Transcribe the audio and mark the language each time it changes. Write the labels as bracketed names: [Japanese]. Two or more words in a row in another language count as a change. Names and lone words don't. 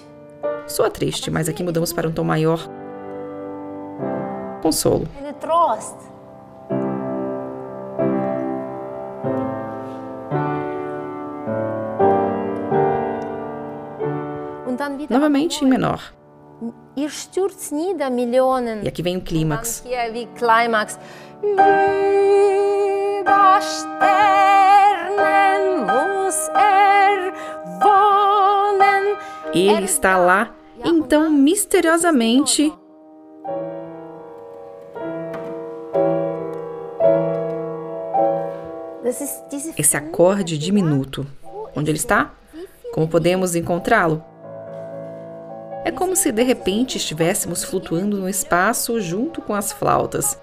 [Portuguese] Soa triste, mas aqui mudamos para um tom maior. Consolo. [German] Trost. [Portuguese] Novamente em menor. [German] Ihr stürzt nieder Millionen. [Portuguese] E aqui vem o clímax. [German] Über Sternen muss wohnen. [Portuguese] Ele está lá, então misteriosamente esse acorde diminuto. Onde ele está? Como podemos encontrá-lo? É como se de repente estivéssemos flutuando no espaço junto com as flautas.